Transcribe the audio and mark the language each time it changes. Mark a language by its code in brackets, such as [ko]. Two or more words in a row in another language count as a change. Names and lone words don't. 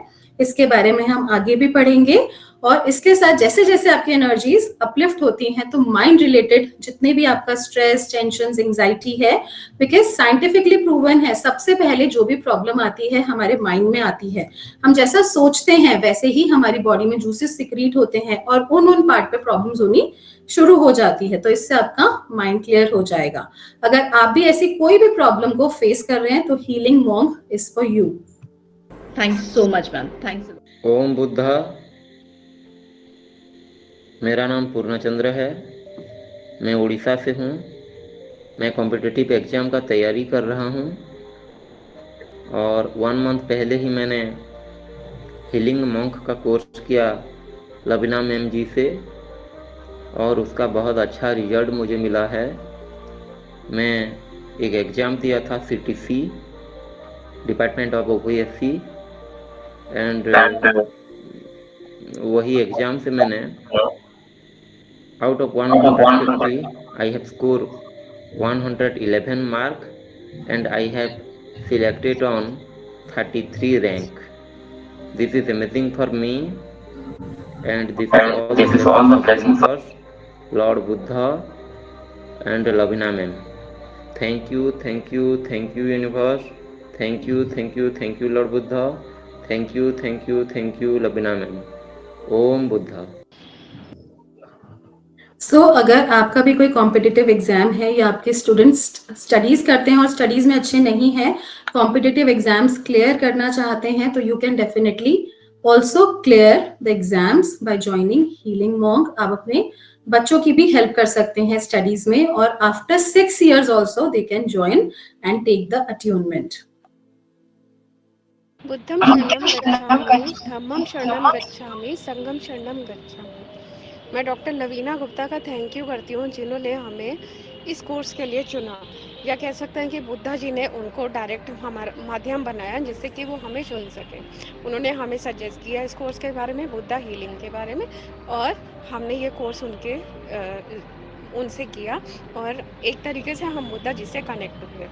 [hi] इसके बारे में हम आगे भी पढ़ेंगे. और इसके साथ जैसे जैसे आपकी [en] energies uplift [hi] होती हैं तो [en] mind related [hi] जितने भी आपका स्ट्रेस, टेंशन, एंजाइटी है, [en] because scientifically proven [hi] है सबसे पहले जो भी प्रॉब्लम आती है हमारे माइंड में आती है. हम जैसा सोचते हैं वैसे ही हमारी बॉडी में [en] juices secrete [hi] होते हैं और उन पार्ट पे प्रॉब्लम्स होनी शुरू हो जाती है. तो इससे आपका [en] mind clear [hi] हो जाएगा. अगर आप भी ऐसी कोई भी प्रॉब्लम को फेस कर रहे हैं तो [en] Healing Monk is for you. Thanks so much ma'am. Thanks. [hi] ओम बुद्धा. मेरा नाम पूर्णचंद्र है. मैं उड़ीसा से हूँ. मैं [en] competitive exam [hi] का तैयारी कर रहा हूँ और 1 मंथ पहले ही मैंने हीलिंग मॉन्क का कोर्स किया लवीना मैम जी से और उसका बहुत अच्छा रिजल्ट मुझे मिला है. मैं एक एग्ज़ाम दिया था [en] CTC, department of OPSC, and [hi] वही एग्ज़ाम से मैंने [en] out of 150 I have scored 111 mark and I have selected on 33 rank. This is amazing for me and this is all the blessings of Lord Buddha and Lavina ma'am. Thank you, thank you, thank you universe. Thank you, thank you, thank you Lord Buddha. Thank you, thank you, thank you Lavina ma'am. Om Buddha. [hi] सो अगर आपका भी कोई [en] competitive exam [hi] है या आपके [en] students studies [hi] करते हैं और स्टडीज में अच्छे नहीं हैं, [en] competitive exams clear [hi] करना चाहते हैं, तो [en] you can definitely also clear the exams by joining Healing Monk. [hi] आप अपने बच्चों की भी हेल्प कर सकते हैं स्टडीज में और [en] after 6 years also they can join and take the attunement. [pi] बुद्धम शरणम गच्छामि, धम्मम शरणम गच्छामि, संघम शरणम गच्छामि. [hi] मैं डॉक्टर लवीना गुप्ता का [en] thank you [hi] करती हूँ जिन्होंने हमें इस कोर्स के लिए चुना, या कह सकते हैं कि बुद्धा जी ने उनको डायरेक्ट हमारा माध्यम बनाया जिससे कि वो हमें चुन सके. उन्होंने हमें सजेस्ट किया इस कोर्स के बारे में, बुद्धा हीलिंग के बारे में, और हमने ये कोर्स उनसे किया और एक तरीके से हम बुद्धा जी से कनेक्ट हुए.